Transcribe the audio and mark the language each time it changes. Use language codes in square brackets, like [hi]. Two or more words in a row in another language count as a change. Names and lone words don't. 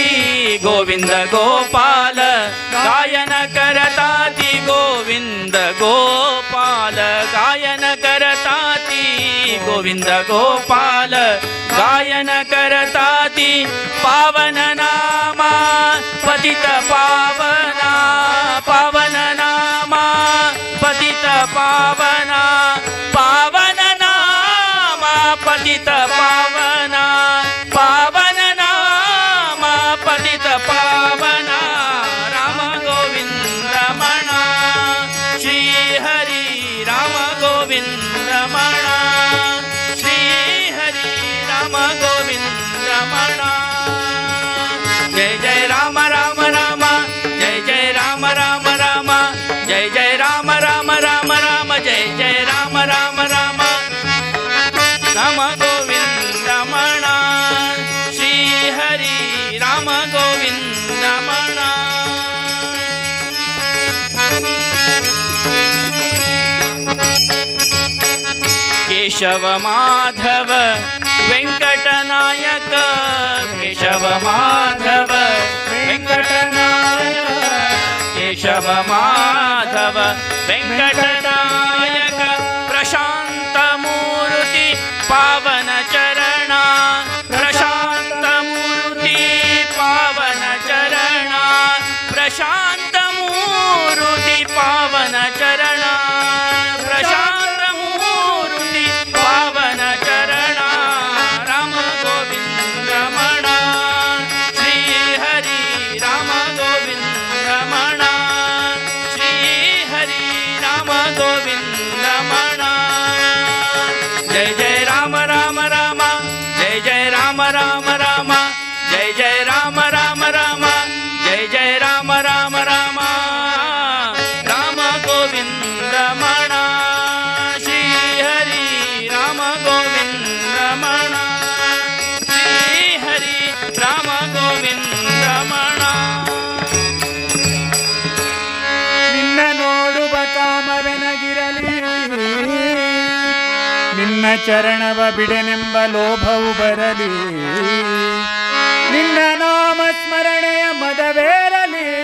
[mr] गोविंद गोपाल गायन करताती गोविंद गोपाल गायन करताती गोविंद गोपाल गायन करताती पावन नामा पतित पावना पावन नामा पतित पावना पावन नामा पतित पावना पावन नामा पतित पावना राम गोविंद म्हणा श्री हरी राम गोविंद म्हणा श्री हरी राम गोविंद म्हणा जय जय राम राम राम जय जय राम राम राम जय जय राम राम राम राम जय जय राम राम राम राम गोविंद म्हणा श्री हरी राम गोविंद म्हणा केशव माधव व्यंकटनायक केशव माधव व्यंकटनायक केशव माधव व्यंकटनायक प्रशांत मूर्ती पावन चरणा प्रशांत मूर्ती पावन चरणा प्रशांत मूर्ती पावन चरणा प्रशांत मूर्ती पावन चरणा राम गोविंद म्हणा श्री हरी राम गोविंद म्हणा श्री हरी राम गोविंद म्हणा जय जय राम राम राम जय जय राम राम राम जय जय राम राम राम जय जय राम राम राम राम गोविंद म्हणा श्री हरी राम गोविंद म्हणा श्री हरी राम गोविंद म्हणा [kn] ನಿನ್ನ ನೋಡುವ ಕಾಮವೆನಗಿರಲಿ ನಿನ್ನ ಚರಣವ ಬಿಡೆನೆಂಬ ಲೋಭವು ಬರಲಿ ನಿನ್ನ ನಾಮ ಸ್ಮರಣೆಯ ಮದವೇರಲಿ